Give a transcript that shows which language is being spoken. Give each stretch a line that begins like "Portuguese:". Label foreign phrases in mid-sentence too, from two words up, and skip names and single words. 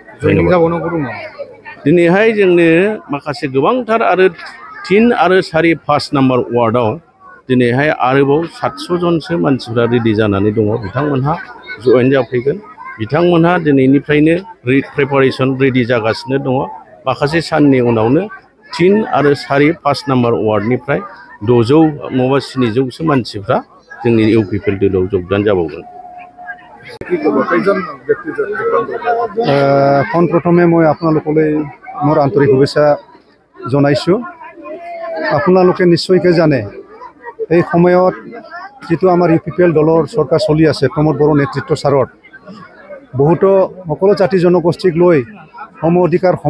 Bodo: दिनैहाय जोंनो माखासे गोबांथार आरो 3 आरो 4 5 नम्बर वार्डआव दिनैहाय आरोबाव 700 जनसो मानसिफ्रा रेडि जानानै दङ बिथांमोनहा जयेन जाफैगोन बिथांमोनहा दिनैनिफ्रायनो प्रिपारेसन रेडि जागासिनो दङ माखासे साननि उनावनो 3 आरो 4 5 नम्बर वार्डनिफ्राय 600 नङाबा 700सो मानसिफ्रा जोंनि इउपिपिएल दोलोआव যোগদান जाबावगोन
Assamese: পোনপ্ৰথমে মই আপোনালোকলৈ মোৰ আন্তৰিক শুভেচ্ছা জনাইছোঁ আপোনালোকে নিশ্চয়কৈ জানে এই সময়ত যেটো আমাৰ ইউপিপিএল দলৰ চৰকাৰ চলি আছে প্ৰমোদ বড়ো নেতৃত্ব সাৰত বহুতো সকলো জাতি জনগোষ্ঠীক লৈ সম অধিকাৰ সম